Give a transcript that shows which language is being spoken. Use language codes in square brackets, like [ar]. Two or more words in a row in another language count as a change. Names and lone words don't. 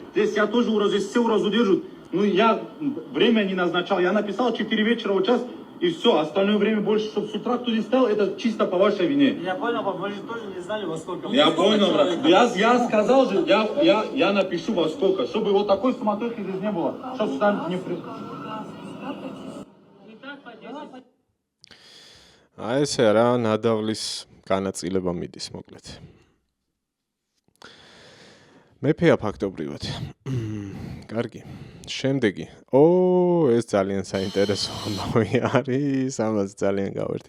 [ru] Здесь я тоже уразу, здесь все уразу держат. Ну, я время не назначал, я написал 4 вечера, вот час. И все, остальное время больше, чтобы с утра кто не стоял, это чисто по вашей вине. Я понял, вы же тоже не знали, во сколько. Я понял, брат. Я сказал же, я напишу во сколько, чтобы вот такой суматохи здесь не было. Чтобы сюда не пришло. [ka] აი ესე რა ნადავლის განაწილება მიდის მოკლედ. მეფეა ფაქტობრივად. კარგი. შემდეგი. ეს ძალიან საინტერესო ამბავი არის, ამას ძალიან გავერთე.